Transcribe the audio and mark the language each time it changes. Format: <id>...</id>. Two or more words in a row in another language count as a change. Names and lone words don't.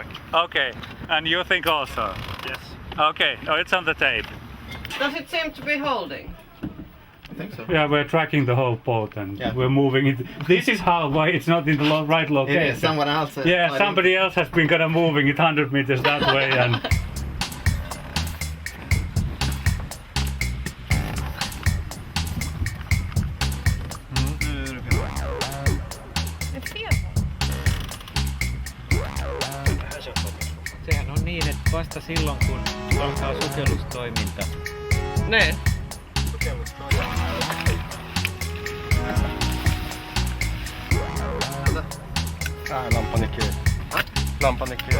<en>Okay. And you think also? Yes. Okay. Oh, it's on the tape. Does it seem to be holding? I think so. Yeah, we're tracking the whole boat and Yeah. we're moving it. This is why it's not in the right location. It is someone else. Yeah, somebody else has been kind of moving it 100 meters that way and...</en> <fi>Sehän on niin, että vasta silloin kun alkaa sukellustoiminta. Niin.</fi> <sv>Lampan är kul. Lampan är kul.</sv>